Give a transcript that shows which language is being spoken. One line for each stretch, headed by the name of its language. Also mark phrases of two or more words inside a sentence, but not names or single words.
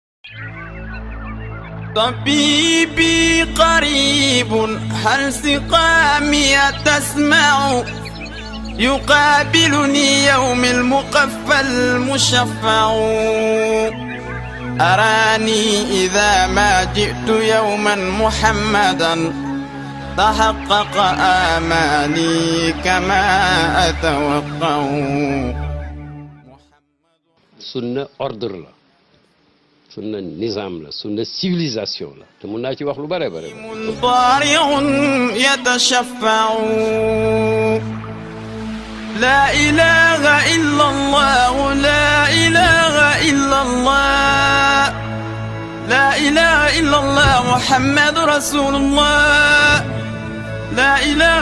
Arabic: طبيبي قريب هل سقامي تسمع يقابلني يوم المقفى المشفع أراني إذا ما جئت يوما محمدا تحقق آمالي كما أتوقع.
Wolof: sunna ordre la sunna nizam la sunna civilisation la te mun naa ci wax lu bare bare.
Arabic: ضارع يتشفع لا إله إلا الله لا إله إلا الله لا إله إلا الله محمد رسول الله لا إله